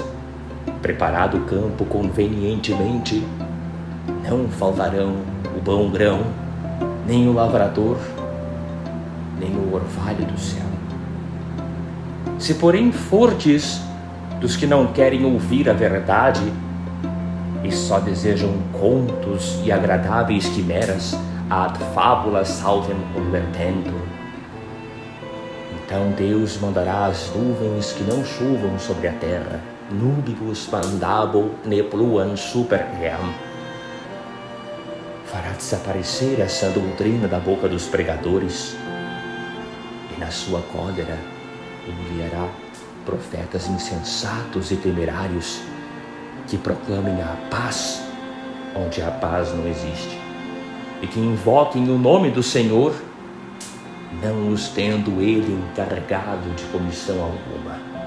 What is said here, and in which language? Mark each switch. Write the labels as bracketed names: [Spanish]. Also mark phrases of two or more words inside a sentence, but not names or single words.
[Portuguese] Preparado o campo convenientemente, não faltarão o bom grão, nem o lavrador, nem o orvalho do céu. Se porém fordes dos que não querem ouvir a verdade e só desejam contos e agradáveis quimeras, [Latin] ad fabulas saltem convertentur, [Portuguese] então Deus mandará as nuvens que não chovam sobre a terra, [Latin] nubibus mandabo ne pluan super ream. [Portuguese] Fará desaparecer essa doutrina da boca dos pregadores, e na sua cólera enviará profetas insensatos e temerários que proclamem a paz onde a paz não existe, e que invoquem o nome do Senhor, não os tendo ele encarregado de comissão alguma.